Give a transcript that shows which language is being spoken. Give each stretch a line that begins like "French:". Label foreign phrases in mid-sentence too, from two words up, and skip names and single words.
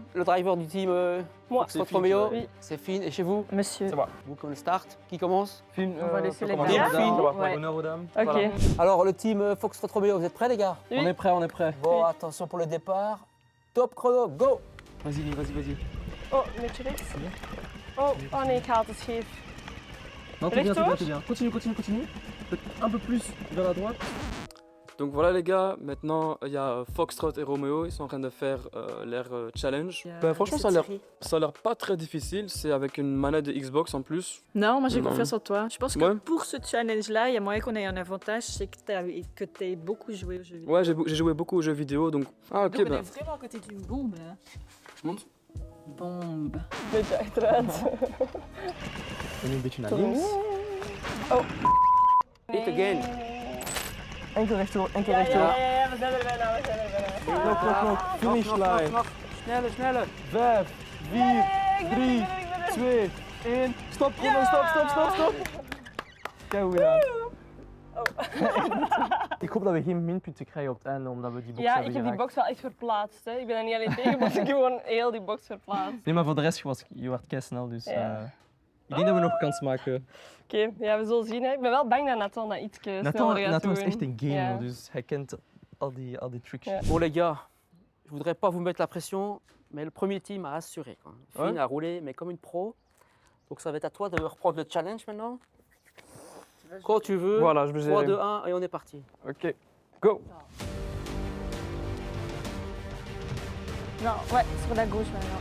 French: Le driver du team Moi. Foxtrot Romeo, Oui. c'est Finn. Et chez vous? Monsieur. Vous comme le start, qui commence? On va laisser les commencer. gars. Finn. Ouais. Honneur aux dames. Ok. Voilà. Alors le team Foxtrot Romeo, vous êtes prêts les gars? Oui. On est prêt, on est prêt. Bon, attention pour le départ. Top chrono, go! Vas-y, vas-y, vas-y.
Dutch: Oh, een beetje rechts. Oh nee, ik haal het scheef.
French: Non, t'es bien, t'es bien, t'es bien. Continue, continue, continue. Un peu plus vers la droite. Donc voilà les gars, maintenant il y a Foxtrot et Romeo, ils sont en train de faire leur challenge. Ben, franchement ça a l'air pas très difficile, c'est avec une manette de Xbox en plus. Non, moi j'ai Non. confiance en toi. Je pense que Ouais. pour ce challenge-là, il y a moyen qu'on ait un avantage, c'est que tu aies beaucoup joué aux jeux vidéo. Ouais, j'ai joué beaucoup aux jeux vidéo donc... Ah ok, Donc on ben... est vraiment à côté d'une bombe là. Je monte. Bombe.
Dutch: Een beetje achteruit.
French: On est
Dutch: een beetje naar links.
English: Hit again.
Dutch: Enkel rechtdoor, enkel Ja, rechtdoor. we zijn er bijna, we zijn er bijna. Knok, knok, knok.
English: Finish line.
Dutch: Sneller, sneller. 5, 4, 3, 2, 1.
French: Stop, chrono, stop, stop, stop, stop.
Dutch: Kijk hoe gedaan. Ik hoop dat we geen minpunten krijgen op het einde, omdat we die box Ja, hebben ik heb die geraakt. box wel echt verplaatst. Hè. Ik ben er niet alleen tegen, maar ik heb gewoon heel die box verplaatst. Nee, maar voor de rest, je werd kei snel, dus... Ja. Ik denk dat we nog kans maken. Oké, ja, we zullen zien. Hè. Ik ben wel bang dat Nathan dat iets sneller gaat Nathan is doen. echt een gamer, Ja. dus hij kent al die tricks. Ja.
French: Bon les gars, je voudrais pas vous mettre la pression, mais le premier team a assuré. Quoi. Finn a roulé, mais comme une pro. Donc ça va être à toi de reprendre le challenge maintenant. Quand tu veux. Voilà, je me 3, 2, 1 et on est parti. Ok, go! Non, ouais, sur la gauche maintenant.